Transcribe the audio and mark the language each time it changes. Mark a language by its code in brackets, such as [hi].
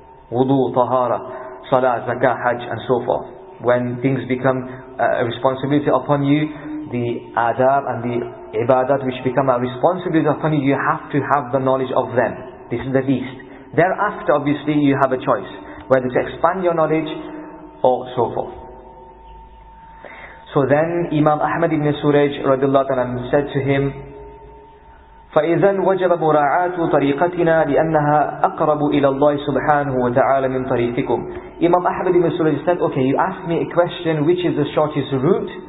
[en] Wudu, tahara, salah, zakah, hajj, and so forth. When things become a responsibility upon you, the adab and the ibadat which become a responsibility upon you, you have to have the knowledge of them. This is the least. Thereafter, obviously, you have a choice, whether to expand your knowledge or so forth. So then Imam Ahmad ibn Suraj radiallahu ta'ala said to him, [ar] فَإِذَنْ وَجَبَ مُرَاعَاتُ طَرِيقَتِنَا لِأَنَّهَا أَقْرَبُ إِلَى اللَّهِ سُبْحَانَهُ وَتَعَالَى مِنْ طَرِيقِكُمْ. [en] Imam Ahmad ibn Suraj said, okay, you asked me a question, which is the shortest route?